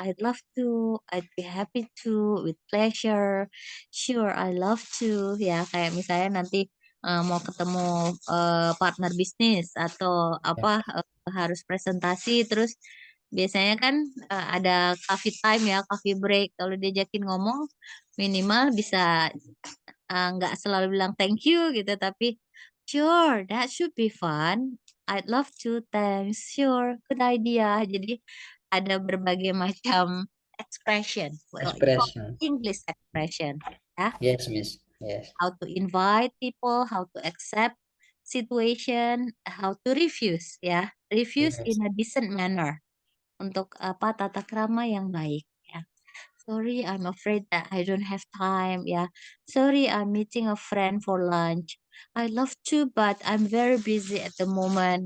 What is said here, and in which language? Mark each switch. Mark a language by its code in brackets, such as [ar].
[en] I'd love to, I'd be happy to, with pleasure, sure I love to ya. [id] Kayak misalnya nanti mau ketemu partner bisnis atau apa [en] yes. [id] harus presentasi terus biasanya kan ada [en] coffee time [id] ya, [en] coffee break. [id] Kalau diajakin ngomong minimal bisa nggak selalu bilang [en] thank you [id] gitu, tapi [en] sure, that should be fun. I'd love to, thanks, sure, good idea. [id] Jadi ada berbagai macam expression. [en] Well, you call Expression. English expression, ya. Yes, Miss. Yes. How to invite people, how to accept situation, how to refuse, ya. Refuse Yes. in a decent manner. [id] Untuk apa tata krama yang baik, ya. [en] Sorry, I'm afraid that I don't have time. Yeah. Sorry, I'm meeting a friend for lunch. I love to, but I'm very busy at the moment.